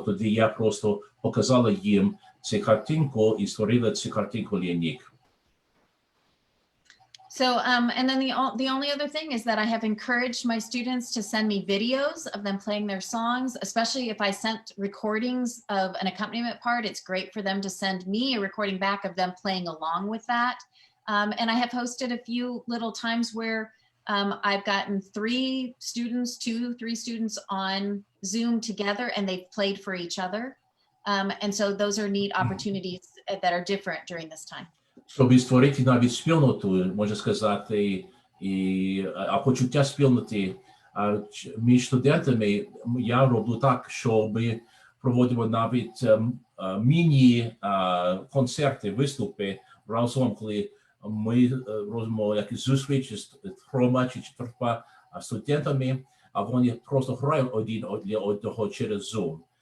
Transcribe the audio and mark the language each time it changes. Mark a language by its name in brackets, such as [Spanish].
[Ukrainian] Тоді я просто показала їм цю картинку і створила цю картинку лінійку. [English] So, and then the only other thing is that I have encouraged my students to send me videos of them playing their songs, especially if I sent recordings of an accompaniment part. It's great for them to send me a recording back of them playing along with that. And I have hosted a few little times where I've gotten 3 students on Zoom together and they've played for each other. And so those are neat opportunities that are different during this time. [Ukrainian] Щоб створити навіть спільноту, можна сказати, а почуття спільноти між студентами, я роблю так, що ми проводимо навіть міні-концерти, виступи разом, коли ми робимо якісь зустрічі з 3 чи 4 студентами, а вони просто грають один для одного через Zoom.